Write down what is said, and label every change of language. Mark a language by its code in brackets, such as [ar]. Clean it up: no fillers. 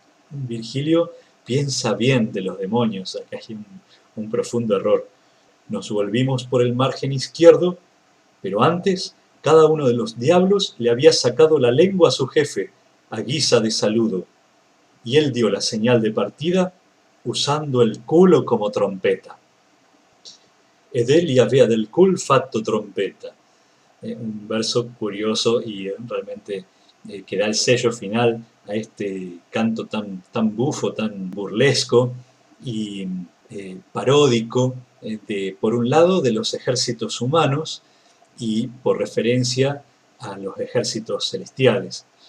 [es] Virgilio piensa bien de los demonios, acá hay un profundo error. Nos volvimos por el margen izquierdo, pero antes cada uno de los diablos le había sacado la lengua a su jefe, a guisa de saludo, y él dio la señal de partida usando el culo como trompeta. [it] Ed egli avea del cul fatto trompeta. [es] Un verso curioso y realmente que da el sello final a este canto tan bufo, tan burlesco y paródico, por un lado de los ejércitos humanos y por referencia a los ejércitos celestiales.